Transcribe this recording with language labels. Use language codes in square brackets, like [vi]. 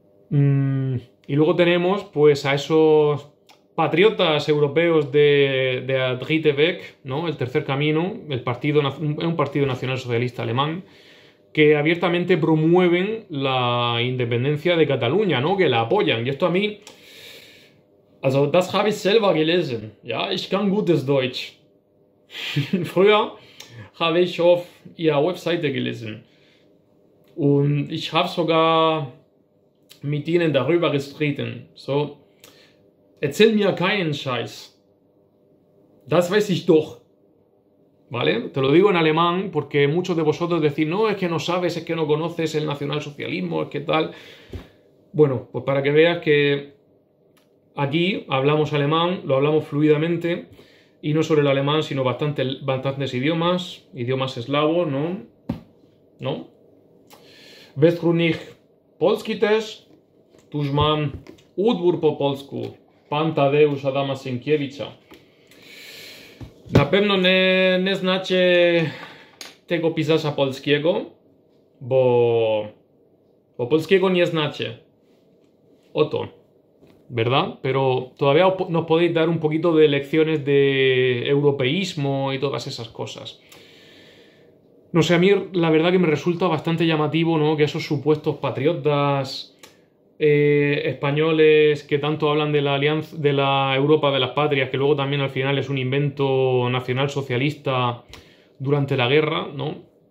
[es] Y luego tenemos pues a esos patriotas europeos de Dritte Weg, ¿no? El Tercer Camino, un partido nacional socialista alemán, que abiertamente promueven la independencia de Cataluña, ¿no? Que la apoyan. Y esto a mí, [de] also das habe ich selber gelesen. Ja, ich kann gutes Deutsch. Früher habe ich auf ihrer Webseite gelesen. Und ich habe sogar mit ihnen darüber gestritten. So, erzähl mir keinen Scheiß. Das weiß ich doch. [es] ¿Vale? Te lo digo en alemán porque muchos de vosotros decís, no, es que no sabes, es que no conoces el nacionalsocialismo, es que tal. Bueno, pues para que veas que aquí hablamos alemán, lo hablamos fluidamente, y no solo el alemán, sino bastantes idiomas eslavos, ¿no? ¿No? [de] Weißt du nicht [pl] polski też? Tuż mam utwór po polsku, Pan Tadeusz Adama Sienkiewicza. Na pewno nie znacie tego pisarza polskiego, bo polskiego nie znacie. Oto. [es] ¿verdad? Pero todavía nos podéis dar un poquito de lecciones de europeísmo y todas esas cosas. No sé, a mí la verdad que me resulta bastante llamativo, ¿no? Que esos supuestos patriotas españoles que tanto hablan de la alianza, de la Europa de las patrias, que luego también al final es un invento nacional socialista durante la guerra, ¿no?